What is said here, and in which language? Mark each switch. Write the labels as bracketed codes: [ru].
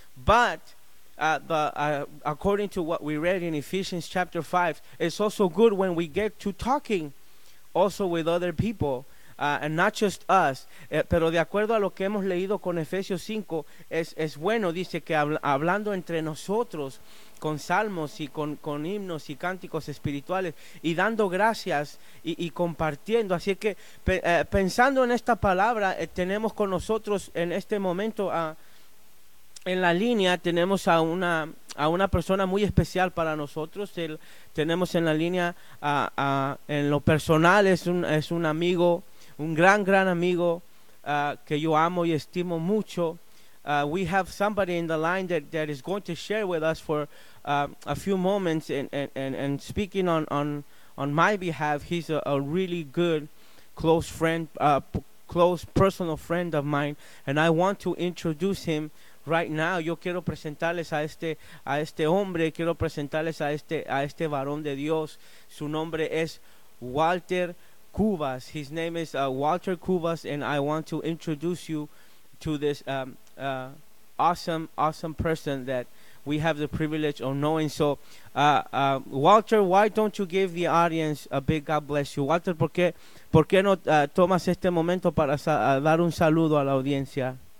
[en] But according to what we read in Ephesians chapter 5, it's also good when we get to talking also with other people, and not just us. [es] Pero de acuerdo a lo que hemos leído con Efesios 5, es bueno, dice que hablando entre nosotros con salmos y con himnos y cánticos espirituales, y dando gracias y compartiendo. Así que pensando en esta palabra, tenemos con nosotros en este momento en la línea, tenemos a una persona muy especial para nosotros. Tenemos en la línea en lo personal, es un amigo, un gran amigo que yo amo y estimo mucho. [en] We have somebody in the line that is going to share with us for a few moments, and speaking on my behalf. He's a really good close friend, close personal friend of mine, and I want to introduce him right now. [es] Yo quiero presentarles a este hombre, quiero presentarles a este varón de Dios. Su nombre es Walter Cubas. [en] His name is Walter Cubas, and I want to introduce you to this awesome person that we have the privilege of knowing. So, Walter, why don't you give the audience a big God bless you? [es] Walter, ¿por qué no tomas este momento para dar un saludo a la audiencia?